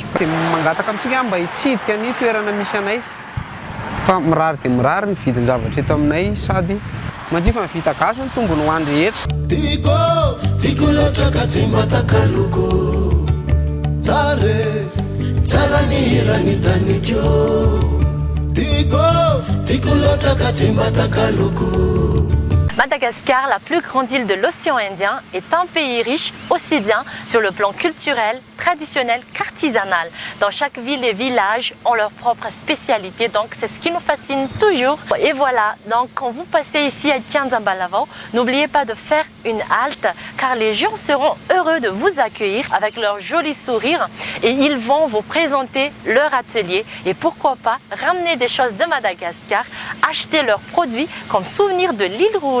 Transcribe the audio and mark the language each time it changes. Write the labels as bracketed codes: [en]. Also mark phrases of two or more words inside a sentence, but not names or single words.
[mg] Dia mangataka amintsika mba hitsidika ny toerana misy anay fa mirary dia mirary ny vidin-javatra eto aminay sady manjifa mivita gasy ny tombony ho any rehetra. Tiako loatra ka tsy matakaloko tsara ny rany tanikyo. Tiako loatra ka tsy matakaloko. [fr] Madagascar, la plus grande île de l'océan Indien, est un pays riche aussi bien sur le plan culturel, traditionnel qu'artisanal. Dans chaque ville et village ont leur propre spécialité, donc c'est ce qui nous fascine toujours. Et voilà, donc quand vous passez ici à Tianzambalavo, n'oubliez pas de faire une halte car les gens seront heureux de vous accueillir avec leur joli sourire et ils vont vous présenter leur atelier et pourquoi pas ramener des choses de Madagascar, acheter leurs produits comme souvenir de l'île Rouge.